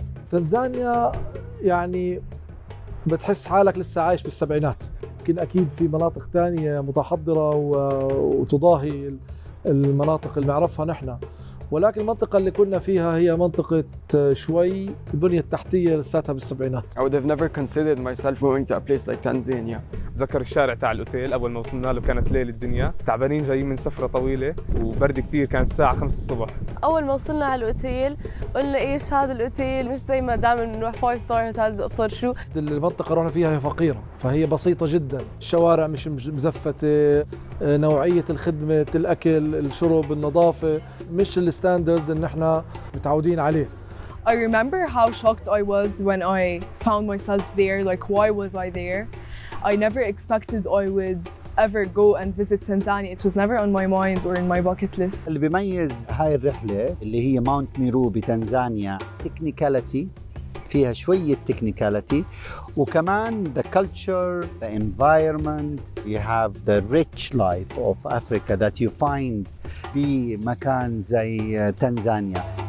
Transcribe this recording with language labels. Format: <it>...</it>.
<ar>تنزانيا يعني بتحس حالك لسه عايش بالسبعينات. يمكن أكيد في مناطق تانية متحضرة وتضاهي المناطق اللي نعرفها نحن، ولكن المنطقة اللي كنا فيها هي منطقة شوي البنية التحتية لساتها بالسبعينات.</ar> <en>I would have never considered myself going to a place like Tanzania.</en> <ar>بتذكر الشارع تاع الأوتيل أول ما وصلنا له كانت ليل الدنيا، تعبانين جايين من سفرة طويلة وبرد كتير، كانت الساعة 5 الصبح. أول ما وصلنا على الأوتيل قلنا إيش هذا الأوتيل، مش زي ما دائما بنروح 5 ستار هوتيلز أبصر شو. المنطقة رحنا فيها هي فقيرة، فهي بسيطة جدا، الشوارع مش مزفتة، نوعية الخدمة، الأكل، الشرب، النظافة مش الستاندرد اللي احنا متعودين عليه.</ar> <en>I remember how shocked I was when I found myself there, like why was I there? I never expected I would ever go and visit Tanzania. It was never on my mind or in my bucket list.</en> <ar>اللي بيميز هاي الرحلة اللي هي ماونت ميرو بتنزانيا تكنيكاليتي، فيها شوية تكنيكاليتي، وكمان</ar> <en>the culture, the environment, you have the rich life of Africa that you find</en> <ar>بمكان زي تنزانيا.</ar>